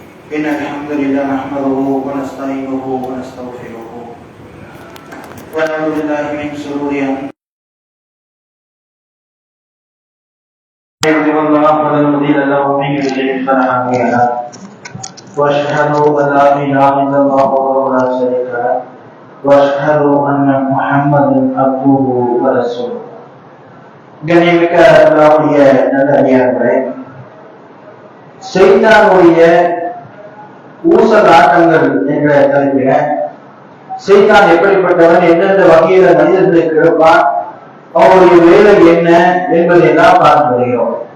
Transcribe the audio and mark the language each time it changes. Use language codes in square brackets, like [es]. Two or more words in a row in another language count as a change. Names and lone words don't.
[ar] إن الحمد لله نحمده ونستعينه ونستغفره ونعوذ بالله من شرور أنفسنا الله فلا مضل له ومن يضلل فلا هادي له وأشهد أن لا إله إلا الله وحده لا شريك له وأشهد أن محمدا عبده ورسوله. [ta] கண்ணியமிக்க அல்லாஹ்வுடைய நல்லடியார்களே, ஷைத்தானுடைய ஊசலாட்டங்கள் என்ற தலைப்பில ஷைத்தான் எப்படிப்பட்டவன், எந்தெந்த வகையில மனிதர்களை கெடுப்பான், அவருடைய வேலை என்ன என்பதை எல்லாம் பார்த்து வருகிறோம்.